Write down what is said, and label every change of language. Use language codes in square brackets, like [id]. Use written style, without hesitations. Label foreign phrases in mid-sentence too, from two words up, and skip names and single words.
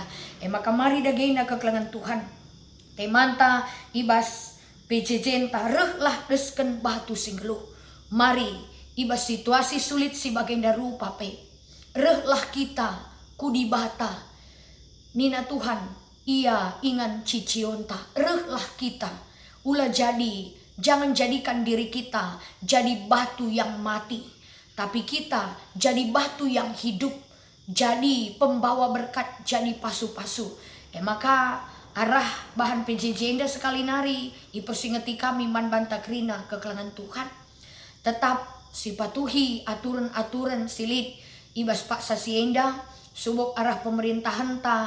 [btx] Maka mari dagena kekelangan Tuhan. Temanta ibas PJJ entah reh lah resken batu singgeluh. Mari iba situasi sulit si bagenda rupa pe. Rehlah kita kudibata. Nina Tuhan ia ingan cicionta. Rehlah kita. Ulah jadi. [id] Jangan jadikan diri kita jadi batu yang mati. Tapi kita jadi batu yang hidup. Jadi pembawa berkat. Jadi pasu-pasu. [btx] Maka arah bahan PJJ Enda sekali nari. Ipersingeti kami man banta krina kekelangan Tuhan. Tetap sipatuhi aturan-aturan silit. Ibas pak sasienda. Subok arah pemerintahan ta.